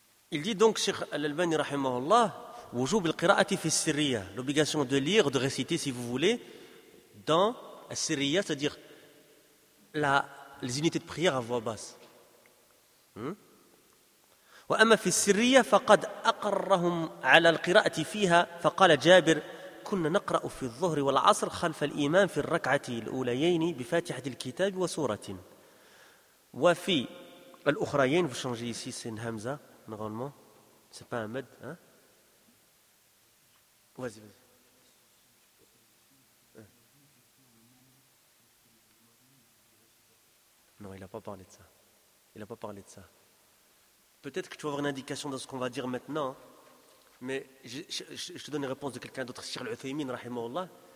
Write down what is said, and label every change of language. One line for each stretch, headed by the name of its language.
French: Il dit donc, Cheikh Al-Albani, rahimahullah, Wujub al-Qira'ati fi Sirriya, l'obligation de lire, de réciter, si vous voulez, dans Sirriya, c'est-à-dire les unités de prière à voix basse.
Arabic: وأما في السرية فقد أقرهم على القراءة فيها فقال جابر كنا نقرأ في الظهر والعصر خلف الإمام في الركعة الأوليين بفاتحة الكتاب وسورة وفي الأخرين
French: vous changez ici c'est une hamza normalement c'est pas un med hein? vas-y non il a pas parlé de ça. Il n'a pas parlé de ça. Peut-être que tu vas avoir une indication de ce qu'on va dire maintenant, mais je te donne une réponse de quelqu'un d'autre, Cheikh Al-Uthaymeen, rahimahullah.